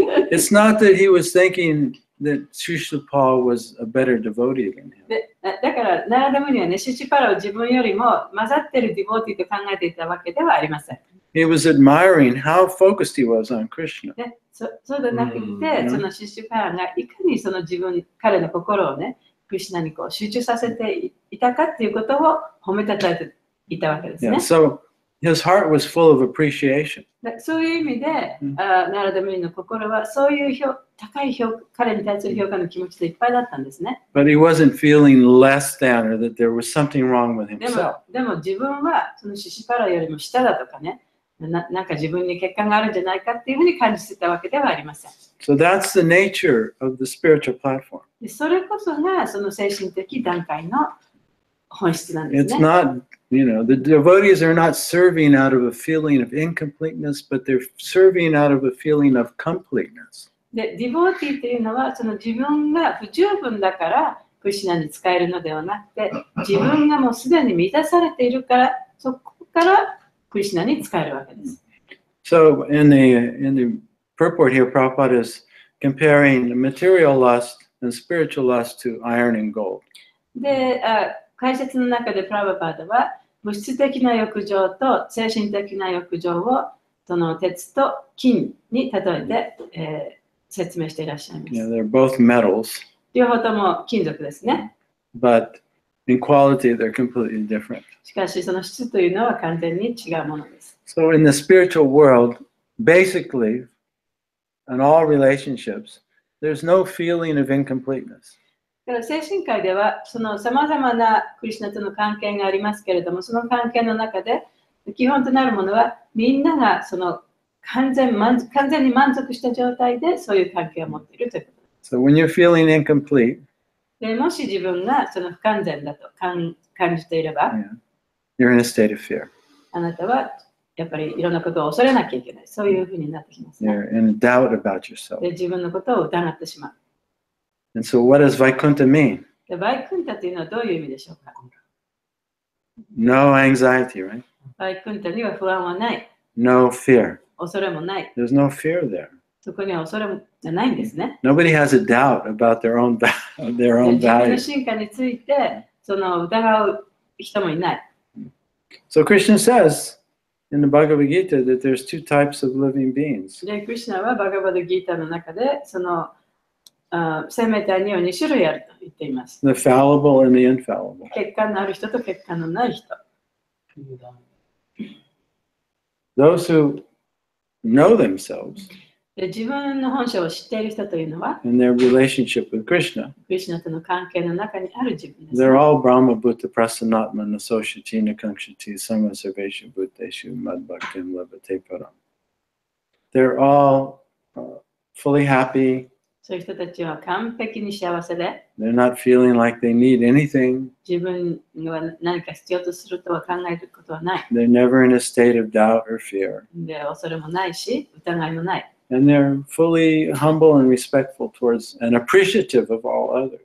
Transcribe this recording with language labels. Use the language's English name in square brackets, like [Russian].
[English] It's not that he was thinking that Shishupal was a better devotee than him. [Japanese] でだから、ナラダムニはね、シシュパラを自分よりも混ざってるディボーティーと考えていたわけではありません。 [English] He was admiring how focused he was on Krishna. [Japanese] ね、そうでなくて、そのシシュパラがいかにその彼の心をね、クリシュナにこう集中させていたかっていうことを褒めたたえていたわけですね。 [English] Yeah, so his heart was full of appreciation. [Japanese] そういう意味で、ナラダムニの心はそういう高い彼に対する評価の気持ちでいっぱいだったんですね。 [English] But he wasn't feeling less than or that there was something wrong with himself. [Japanese] でも自分はそのシシュパラよりも下だとかね、なんか自分に欠陥があるんじゃないかっていうふうに感じてたわけではありません。 [English] So that's the nature of the spiritual platform. [Japanese] それこそがその精神的段階の本質なんです [English] It's [Japanese] ね。 [English] not, the devotees are not serving out of a feeling of incompleteness, but they're serving out of a feeling of completeness. [Japanese] で、ディボーティーというのはその自分が不十分だからクリシュナに使えるのではなくて、自分がもうすでに満たされているから、そこからクリシュナに使えるわけです。 [English] So in the purport here, Prabhupada is comparing material lust and spiritual lust to iron and gold. [Japanese] で、解説の中でプラバパーダは物質的な欲情と精神的な欲情をその鉄と金に例えて、説明していらっしゃいます。 [English] Yeah, they're both metals, [Japanese] 両方とも金属ですね。 [English] but in quality they're completely different. [Japanese] しかしその質というのは完全に違うものです。 [English] So in the spiritual world, basically, in all relationships, there's no feeling of incompleteness. [Japanese] だから精神界ではそのさまざまなクリシュナとの関係がありますけれども、その関係の中で基本となるものはみんながその完全に満足した状態でそういう関係を持っているということです。 [English] So when you're feeling incomplete, [Japanese] でもし自分がその不完全だと感じていれば、 [English] you're in a state of fear. [Japanese] あなたはやっぱりいろんなことを恐れなきゃいけない。そういうふうになってきますね。 [English] You're in doubt about yourself. [Japanese] で、自分のことを疑ってしまう。 [English] And so what does Vaikuntha mean? [Japanese] で、バイクンタというのはどういう意味でしょうか？ [English] No anxiety, right? [Japanese] バイクンタには不安はない。 [English] No fear. [Japanese] 恐れもない。 [English] There's no fear there. [Japanese] そこには恐れもないんですね。 [English] Nobody has a doubt about their own [Japanese] 自分の [English] value. [Japanese] 進化についてその疑う人もいない。 [English] So Krishna says in the Bhagavad Gita that there's two types of living beings. [Japanese] で、クリシュナはバガバドギータの中でその生命体には2種類あると言っています。 [English] The fallible and the infallible. [Japanese] 欠陥のある人と欠陥のない人。 [English] Those who know themselves [Japanese] で、自分の本性を知っている人というのは、 [English] and their relationship with Krishna, [Japanese] クリシュナとの関係の中にある自分です。 [English] they're all [Sanskrit] Brahma Bhuta Prasanatma Nasoshati Nakanshati Samasarvesha Bhuteshu Madbhaktim Labhate Param. [English] They're all fully happy. [Japanese] そういう人たちは完璧に幸せで、 [English] They're not feeling like they need anything. [Japanese] 自分には何か必要とするとは考えることはない。 [English] They're never in a state of doubt or fear. [Japanese] で、恐れもないし、疑いもない。 [English] And they're fully humble and respectful towards and appreciative of all others.